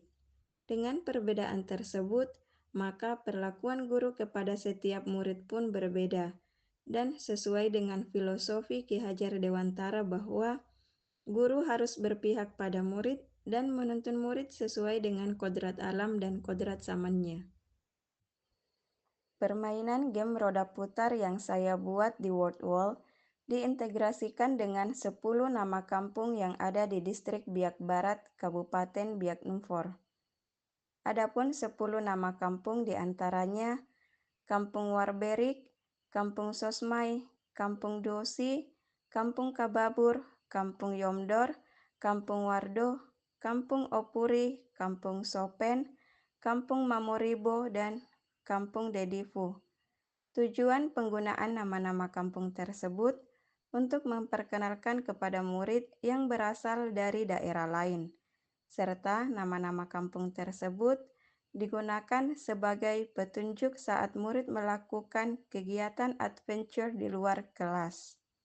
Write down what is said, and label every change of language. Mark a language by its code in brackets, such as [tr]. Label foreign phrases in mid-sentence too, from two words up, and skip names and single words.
[id] Dengan perbedaan tersebut, maka perlakuan guru kepada setiap murid pun berbeda, dan sesuai dengan filosofi Ki Hajar Dewantara bahwa guru harus berpihak pada murid dan menuntun murid sesuai dengan kodrat alam dan kodrat zamannya. Permainan game roda putar yang saya buat di WordWall diintegrasikan dengan 10 nama kampung yang ada di distrik Biak Barat, Kabupaten Biak Numfor. Adapun 10 nama kampung diantaranya Kampung Warberik, Kampung Sosmai, Kampung Dosi, Kampung Kababur, Kampung Yomdor, Kampung Wardo, Kampung Opuri, Kampung Sopen, Kampung Mamoribo, dan Kampung Dedifu. Tujuan penggunaan nama-nama kampung tersebut untuk memperkenalkan kepada murid yang berasal dari daerah lain, serta nama-nama kampung tersebut digunakan sebagai petunjuk saat murid melakukan kegiatan adventure di luar kelas.